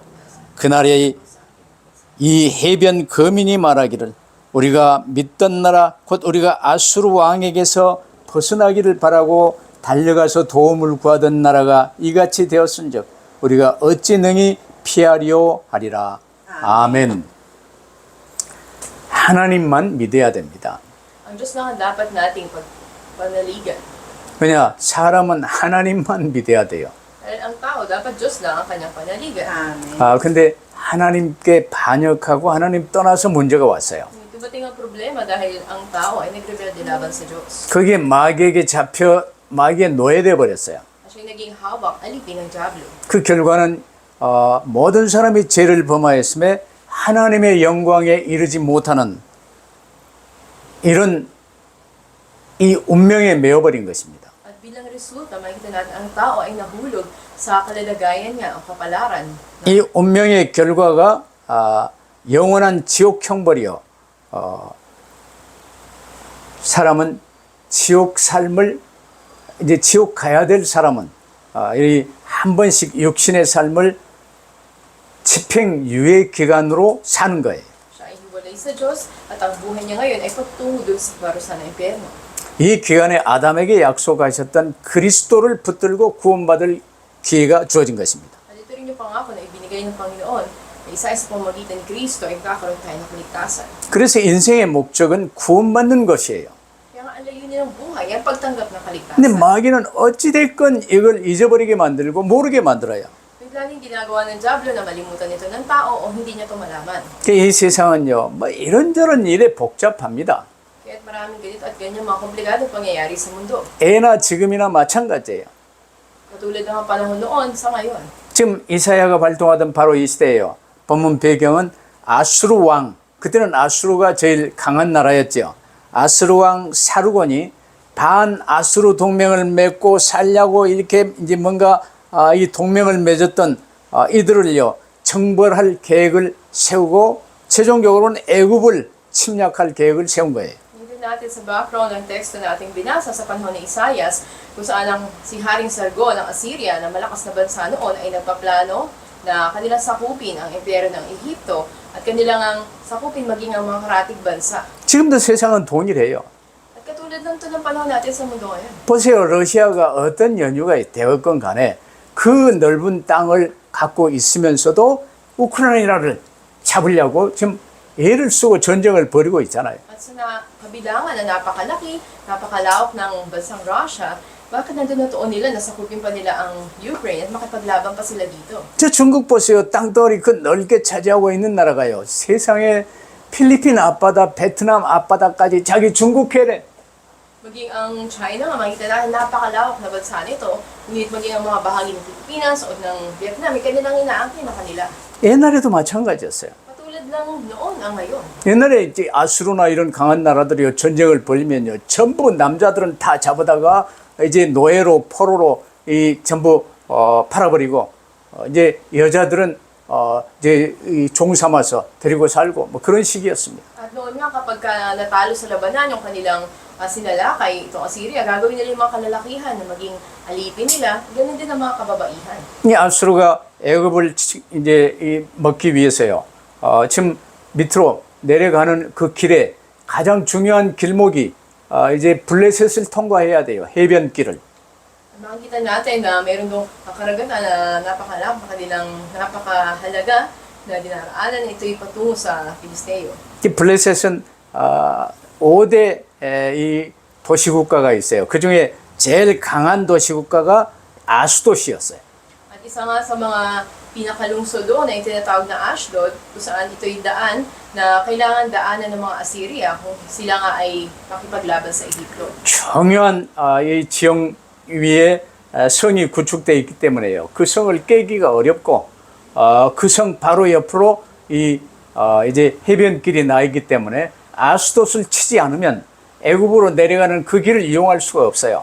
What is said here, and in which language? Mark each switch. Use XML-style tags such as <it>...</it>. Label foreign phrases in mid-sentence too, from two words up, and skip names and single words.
<ko>그날에 이 해변 거민이 말하기를 우리가 믿던 나라 곧 우리가 아수르 왕에게서 벗어나기를 바라고 달려가서 도움을 구하던 나라가 이같이 되었은즉 우리가 어찌 능히 피하리오 하리라. 아멘. 하나님만 믿어야 됩니다.</ko> <tl>Ang Diyos lang ang dapat nating panaligan.</tl> <ko>왜냐? 사람은 하나님만 믿어야 돼요.</ko> <tl>Dahil ang tao, dapat Diyos lang ang kanyang panaligan.</tl> <ko>근데 하나님께 반역하고 하나님 떠나서 문제가 왔어요.</ko> <tl>Ito bating ang problema dahil ang tao ay nagrebelde laban sa Diyos.</tl> <ko>그게 마귀에게 잡혀 마귀의 노예돼 버렸어요.</ko> <tl>At siya'y naging hawak, alipin ng Diablo.</tl> <ko>그 결과는 모든 사람이 죄를 범하였음에 하나님의 영광에 이르지 못하는 이런 이 운명에 메어버린 것입니다.</ko> <tl>At bilang resulta, makikita natin ang tao ay nahulog sa kalalagayan niya, ang kapalaran.</tl> <ko>이 운명의 결과가 영원한 지옥 형벌이요. 사람은 지옥 삶을 이제 지옥 가야 될 사람은 이 한 번씩 육신의 삶을 집행유예 기간으로 사는 거예요.</ko> <tl>Siya ay hiwalay sa Diyos at ang buhay niya ngayon ay patungo dun sa parusa ng impyerno.</tl> <ko>이 기간에 아담에게 약속하셨던 그리스도를 붙들고 구원받을 기회가 주어진 것입니다.</ko> <tl>At ito rin yung pangako na ibinigay ng Panginoon na isa sa pamamagitan ni Kristo ay kakaroon tayo ng kaligtasan.</tl> <ko>그래서 인생의 목적은 구원받는 것이에요.</ko> <tl>Kaya nga ang layunin ng buhay ay pagtanggap ng kaligtasan.</tl> <ko>근데 마귀는 어찌됐건 이걸 잊어버리게 만들고 모르게 만들어요.</ko> <tl>Biglang ginagawa ng Diablo na malimutan ito ng tao o hindi niya ito malaman.</tl> <ko>이 세상은요, 뭐 이런저런 일에 복잡합니다.</ko> <tl>Kaya't maraming ganito at ganyan mga komplikadong pangyayari sa mundo.</tl> <ko>예나 지금이나 마찬가지예요.</ko> <tl>Katulad ng mga panahon noon sa ngayon.</tl> <ko>지금 이사야가 발동하던 바로 이 시대예요. 본문 배경은 아수르 왕, 그때는 아수르가 제일 강한 나라였죠. 아수르 왕 사르곤이 반 아수르 동맹을 맺고 살려고 이렇게 이제 뭔가 이 동맹을 맺었던 이들을요 정벌할 계획을 세우고 최종적으로는 애굽을 침략할 계획을 세운 거예요.</ko> <tl>Hindi natin sa background ng teksto na ating binasa sa panahon ni Isaias kung saan ang si Haring Sargon ng Assyria na malakas na bansa noon ay nagpaplano na kanilang sakupin ang impyerno ng Ehipto at kanilang ang sakupin maging ang mga karatig bansa.</tl> <ko>지금도 세상은 동일해요.</ko> <tl>At katulad ng ito ng panahon natin sa mundo ngayon.</tl> <ko>보세요. 러시아가 어떤 연유가 되었건 간에 그 넓은 땅을 갖고 있으면서도 우크라이나를 잡으려고 지금 애를 쓰고 전쟁을 벌이고 있잖아요.</ko> <tl>At sa kabilangan na napakalaki, napakalawak ng bansang Russia, bakit nandun natuon nila, nasakupin pa nila ang Ukraine at makipaglaban pa sila dito?</tl> <ko>저 중국 보세요. 땅덩어리 그 넓게 차지하고 있는 나라가요. 세상에 필리핀 앞바다, 베트남 앞바다까지 자기 중국 해래.</ko> <tl>Maging ang China nga, makikita natin napakalawak na bansa nito, ngunit maging ang mga bahagi ng Pilipinas o ng Vietnam, may kanilang inaangkin na kanila.</tl> <ko>옛날에도 마찬가지였어요.</ko> <tl>Katulad lang noon ang ngayon.</tl> <ko>옛날에 이제 아수르나 이런 강한 나라들이 전쟁을 벌이면요. 전부 남자들은 다 잡아다가 이제 노예로 포로로 이 전부 팔아버리고 이제 여자들은 이제 종 삼아서 데리고 살고 뭐 그런 시기였습니다.</ko> <tl>At noon nga kapag natalo sa labanan yung kanilang sinalakay, itong Assyria, gagawin nila yung mga kalalakihan na maging alipin nila, ganun din ang mga kababaihan.</tl> <ko>이 아수르가 애굽을 이제 먹기 위해서요. 지금 밑으로 내려가는 그 길에 가장 중요한 길목이 이제 블레셋을 통과해야 돼요. 해변길을.</ko> <tl>Makikita natin na meron doon karagatan na napakahalaga na dinaraanan. Ito'y patungo sa Filisteo.</tl> <ko>이 블레셋은 5대 이 도시국가가 있어요. 그 중에 제일 강한 도시국가가 아수도시였어요.</ko> <tl>At isa nga sa mga pinakalungsod doon ay tinatawag na Ashdod, kung saan ito'y daan na kailangan daanan ng mga Assyria kung sila nga ay makipaglaban sa Ehipto.</tl> <ko>중요한 이 지형 위에 성이 구축되어 있기 때문에요. 그 성을 깨기가 어렵고 그 성 바로 옆으로 이제 해변길이 나 있기 때문에 아스돗을 치지 않으면 애굽으로 내려가는 그 길을 이용할 수가 없어요.</ko>